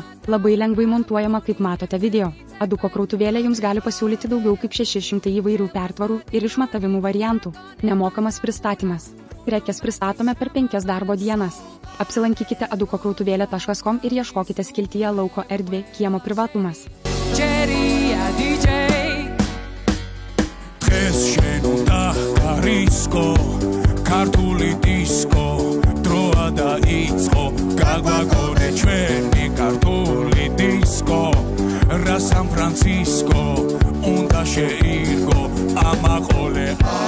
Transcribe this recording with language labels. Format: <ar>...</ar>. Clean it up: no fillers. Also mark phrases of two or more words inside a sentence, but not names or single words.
<lt>Labai lengvai montuojama, kaip matote video. Aduko krautuvėlė jums gali pasiūlyti daugiau kaip 600 įvairių pertvarų ir išmatavimų variantų. Nemokamas pristatymas. Prekes pristatome per 5 darbo dienas. Apsilankykite adukokrautuvėlė.com ir ieškokite skiltyje lauko erdvė, kiemo privatumas.</lt> <ka>დღეს შენ უნდა გარისკო ქართული დისკო დროა დაიწყო გაგვაგონე ჩვენი ქართული დისკო რა სან ფრანცისკო უნდა შეირგო ამაყოლე</ka>